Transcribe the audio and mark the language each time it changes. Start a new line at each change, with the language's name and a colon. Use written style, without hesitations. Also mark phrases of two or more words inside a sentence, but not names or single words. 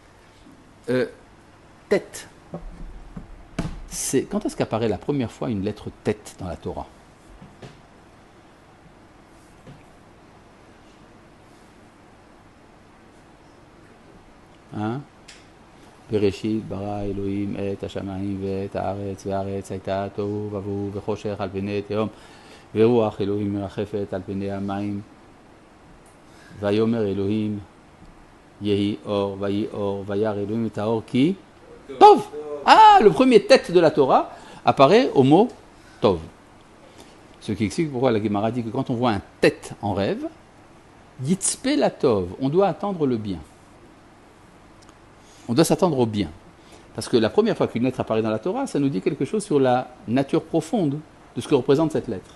French: Tête. Quand est-ce qu'apparaît la première fois une lettre tête dans la Torah? Hein?
Hebrew: בראשית ברא אלהים את השמים ואת הארץ והארץ היתה תהו ובהו וחשך על פני תהום ורוח אלהים מרחפת על פני המים ויאמר אלהים יהי אור ויהי אור וירא אלהים את האור כי טוב.
French: Ah, le premier tête de la Torah apparaît au mot tov. Ce qui explique pourquoi la Gemara dit que quand on voit un tête en rêve,
Hebrew: יצפה לטוב,
French: on doit attendre le bien. On doit s'attendre au bien. Parce que la première fois qu'une lettre apparaît dans la Torah, ça nous dit quelque chose sur la nature profonde de ce que représente cette lettre.